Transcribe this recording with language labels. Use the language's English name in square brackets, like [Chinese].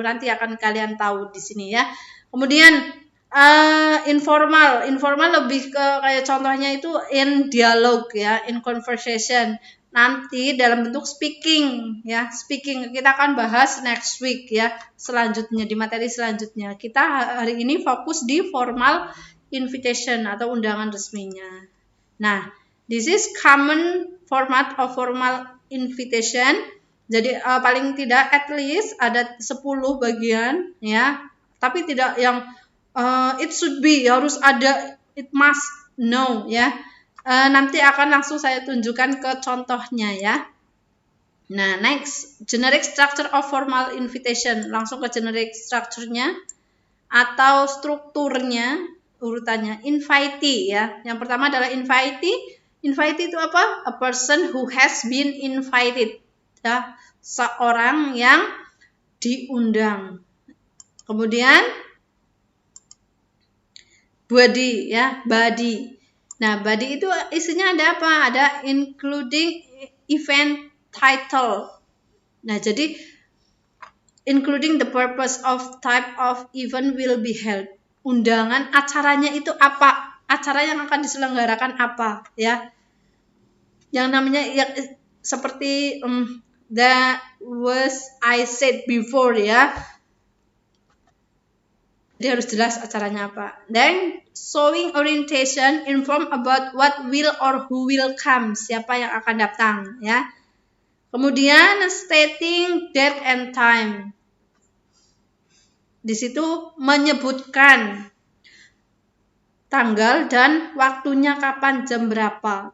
[Indonesian] Nanti akan kalian tahu di sini ya. Kemudian informal lebih ke kayak contohnya itu [English] in dialog [Indonesian] ya, [English] in conversation. [Indonesian] Nanti dalam bentuk speaking ya, speaking kita akan bahas [English] next week [Indonesian] ya, selanjutnya di materi selanjutnya. Kita hari ini fokus di formal invitation atau undangan resminya. [English] Nah, this is common format of formal invitation. [Indonesian] Jadi paling tidak [English] at least [Indonesian] ada 10 bagian ya, tapi tidak yang [English] it should be, [Indonesian] harus ada, [English] it must know [Indonesian] ya. Nanti akan langsung saya tunjukkan ke contohnya ya. [English] Nah, next, generic structure of formal invitation. [Indonesian] Langsung ke generic structure-nya atau strukturnya, urutannya. Invitee ya. Yang pertama adalah invitee. Invitee itu apa? [English] A person who has been invited. [Indonesian] Ya, seorang yang diundang. Kemudian body ya, body. Nah, body itu isinya ada apa? Ada [English] including event title. [Indonesian] Nah, jadi [English] including the purpose of type of event will be held. [Indonesian] Undangan acaranya itu apa? Acara yang akan diselenggarakan apa ya? Yang namanya ya, seperti [English] that was I said before [Indonesian] ya. Dia harus jelas acaranya apa. [English] Then showing orientation, inform about what will or who will come, [Indonesian] siapa yang akan datang ya. Kemudian [English] stating date and time. [Indonesian] Di situ menyebutkan tanggal dan waktunya kapan, jam berapa.